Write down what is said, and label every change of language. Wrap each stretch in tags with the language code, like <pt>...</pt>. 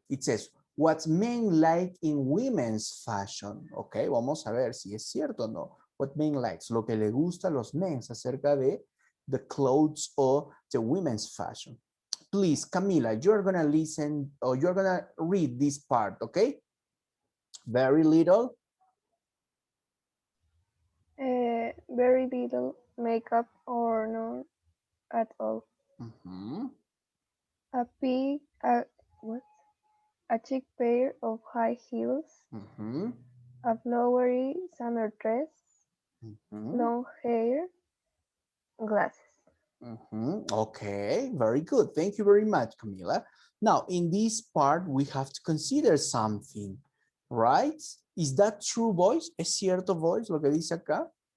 <en>It says, what men like in women's fashion.</en> <es>Ok, vamos a ver si es cierto o no.</es> <en>What men likes,</en> <es>lo que le gusta a los men acerca de</es> <en>the clothes or the women's fashion. Please, Camila, you're gonna listen or you're gonna read this part, okay? Very little. Very little makeup or none at all. A big, what? A chic pair of high heels. A flowery summer dress. Long hair. Glasses. Okay, very good. Thank you very much, Camila. Now, in this part, we have to consider something, right? Is that true, boys?</en> <es>¿Es cierto, boys, lo que dice acá?</es>